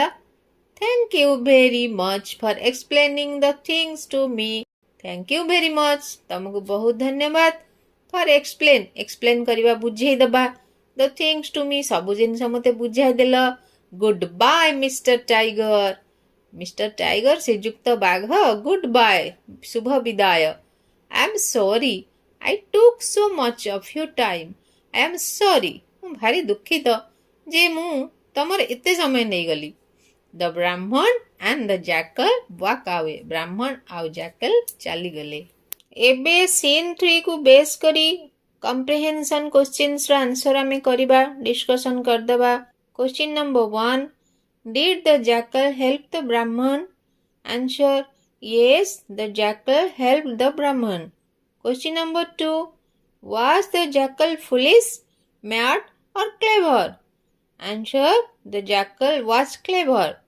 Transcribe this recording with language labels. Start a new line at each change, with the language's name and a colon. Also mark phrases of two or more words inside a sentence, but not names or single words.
English: Thank you very much for explaining the things to me. Thank you very much.
Odia: ତମକୁ ବହୁତ ଧନ୍ୟବାଦ.
English: For explain
Odia: କରିବା ବୁଝେଇଦବା.
English: The things to me
Odia: ସବୁ ଜିନିଷ ମୋତେ ବୁଝାଇଦେଲ.
English: Goodbye Mr. Tiger. Mr. Tiger
Odia: ଶ୍ରୀଯୁକ୍ତ ବାଘ goodbye ଶୁଭ ବିଦାୟ.
English: I am sorry. I took so much of your time. I am sorry.
Odia: ମୁଁ ଭାରି ଦୁଃଖିତ ଯେ ମୁଁ ତମର ଏତେ ସମୟ ନେଇଗଲି.
English: The Brahman and the Jackal walk away.
Odia: ବ୍ରାହ୍ମଣ ଆଉ ଜାକଲ ଚାଲିଗଲେ. ଏବେ ସିନ୍ 3 କୁ ବେସ୍ କରି
English: comprehension questions answer
Odia: ଆମେ କରିବା, ଡିସ୍କସନ୍ କରିଦେବା.
English: Question number 1. Did the jackal help the Brahman? Answer. Yes, the jackal helped the Brahman. Question number 2. Was the jackal foolish, mad or clever? Answer. The jackal was clever.